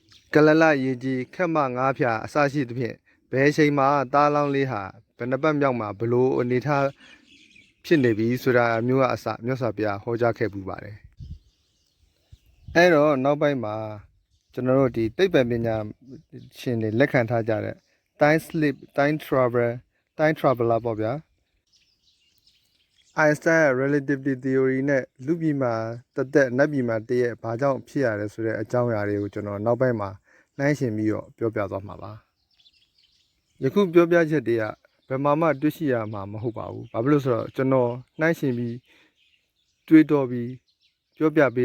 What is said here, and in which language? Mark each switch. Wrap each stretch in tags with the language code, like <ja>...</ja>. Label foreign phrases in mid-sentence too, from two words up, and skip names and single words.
<my>ကလလရေကြီးခက်မငါးဖြာအစရှိသဖြင့်ဘယ်ချိန်မှာတားလောင်းလေးဟာဘယ်နှပတ်မြောက်မှာဘလို့အနေထားဖြစ်နေပြီဆိုတာမျိုးကအစမြတ်စွာဘုရားဟောကြားခဲ့ပူပါတယ်အဲ့တော့နောက်ပိုင်းမှာကျွန်တော်တို့ဒီသိပ္ပံပညာရှင်တွေလက်ခံထားကြတဲ့</my> <en>time slip time traveler</en> <my>ပေါ့ဗျာ Einstein</my> <en>relativity theory</en> <my>နဲ့လူပြည်မှာတက်နတ်ပြည်မှာတည့်ရဲ့ဘာကြောင့်ဖြစ်ရတယ်ဆိုတဲ့အကြောင်းအရာတွေကိုကျွန်တော်နောက်ပိုင်းမှာနှိုင်းယှဉ်ပြီးတော့ပြောပြသွားမှာပါယခု ပြောပြချက်တွေကဘယ်မှာမှတွေ့ရှိရမှာမဟုတ်ပါဘူးဘာဖြစ်လို့ဆိုတော့ကျွန်တော်နှိုင်းယှဉ်ပြီးတွေးတောပြီးပြောပြပေး</my>